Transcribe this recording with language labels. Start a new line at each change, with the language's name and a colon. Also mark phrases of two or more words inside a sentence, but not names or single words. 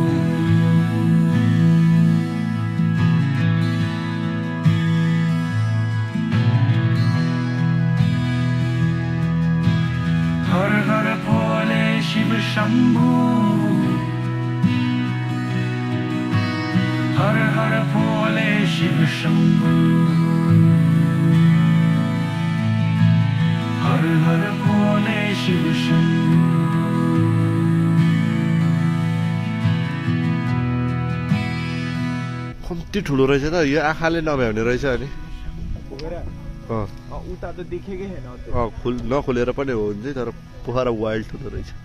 Hindi: हर हर भोले शिव शंभु, हर हर भोले शिव शंभु, हर हर भोले शिव शंभु।
Nepali: कम्ती ठुलो रहेछ त यो, आँखाले नभ्याउने रहेछ। अनि उता त देखेकै छैन, नखोलेर पनि हो हुन्छ, तर पोखरा वाइल्ड ठुलो रहेछ।